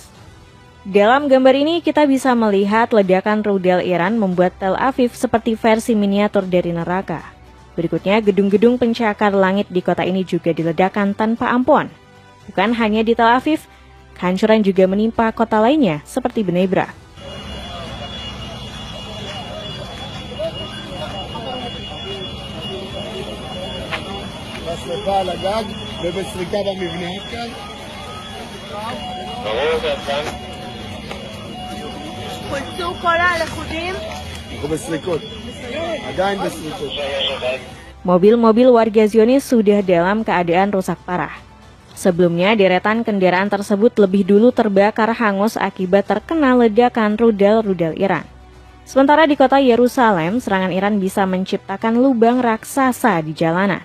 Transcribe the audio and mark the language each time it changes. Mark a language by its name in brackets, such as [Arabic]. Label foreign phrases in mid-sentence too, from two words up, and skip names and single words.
[Indonesian] Dalam gambar ini kita bisa melihat ledakan rudal Iran membuat Tel Aviv seperti versi miniatur dari neraka. Berikutnya, gedung-gedung pencakar langit di kota ini juga diledakkan tanpa ampun. Bukan hanya di Tel Aviv, kehancuran juga menimpa kota lainnya seperti Bnei Brak. [Hebrew] בשריפה על הגג ובסריקה במבניות כאן. חולצו כל הלכודים? אנחנו בסריקות. עדיין בסריקות. [Indonesian] Mobil-mobil warga Zionis sudah dalam keadaan rusak parah. Sebelumnya, deretan kendaraan tersebut lebih dulu terbakar hangus akibat terkena ledakan rudal-rudal Iran. Sementara di kota Yerusalem, serangan Iran bisa menciptakan lubang raksasa di jalanan.